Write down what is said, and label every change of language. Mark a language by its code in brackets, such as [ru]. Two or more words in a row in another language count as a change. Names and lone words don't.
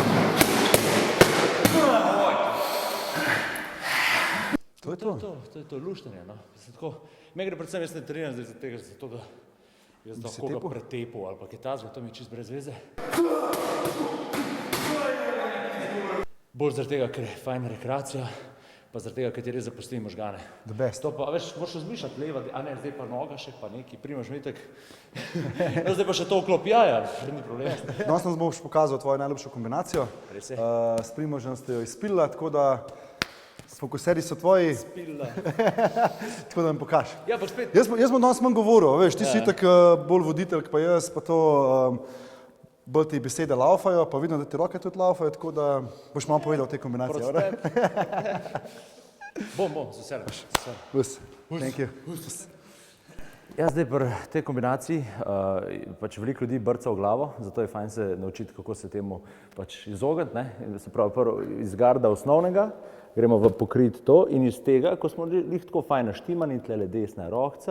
[sl] To je to luštanje, no. Me gre predvsem, jaz ne treniram zdaj za tega, zato da jaz da koga pretepil ali pa kaj tazga, to mi je čist brez veze. Bolj zaradi tega, ker je fajn rekreacija, pa zaradi tega, ker ti res zapusti možgane. [en] The best. [sl] To pa, veš, moraš razmišljati leva, a ne, zdaj pa noga še, pa neki, Primož mi itak. No, zdaj pa še to vklop jaja, ni problem. Danes nam boš pokazal tvojo najljubšo kombinacijo. Res je. S Primožem ste jo izpilila, tako da fokuserji so tvoji. Spila. Tako da mi pokaž. Ja, pa spet. Jaz bom danes manj govoril, veš, ti si itak bolj voditelj, pa jaz, pa to bolj ti besede laufajo, pa vidim, da ti roke tudi laufajo, tako da boš malo povedal o tej kombinaciji. Bom, z veseljem. [en] Us. Thank you. [sl] Ja, zdaj pri tej kombinaciji pač veliko ljudi brca v glavo, zato je fajn se naučiti, kako se temu pač izogniti, ne. Se pravi, prvo iz garda osnovnega, gremo v pokrit to in iz tega, ko smo lih tako fajn naštimani, tlele desna rohca,